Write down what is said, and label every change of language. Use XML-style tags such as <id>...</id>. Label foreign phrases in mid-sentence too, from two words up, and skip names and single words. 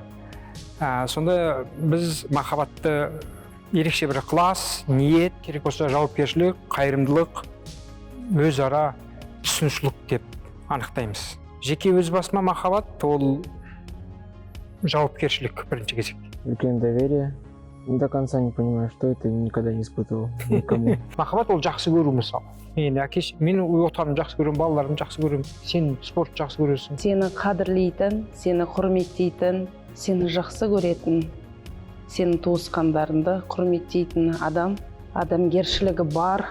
<kk>Сонда біз махаббатты ерекше бір ықылас, ниет, керек болса жауапкершілік, қайырымдылық, өзара түсінушілік деп анықтаймыз. Жеке өз басыма махаббат ол жауапкершілік бірінші кезекте. Үлкен доверие.</kk> <ru>До конца не понимаю, что это, никогда не испытывал никому.</ru> <kk>Махаббат ол жақсы көру мысалы. Мен отанымды жақсы көремін, балаларымды жақсы көремін, сен спортты жақсы көресің. Сені қадірлейтін, сені құрметтейтін, сені жақсы көретін, сенің туысқандарыңды құрметтейтін адамгершілігі бар.</kk>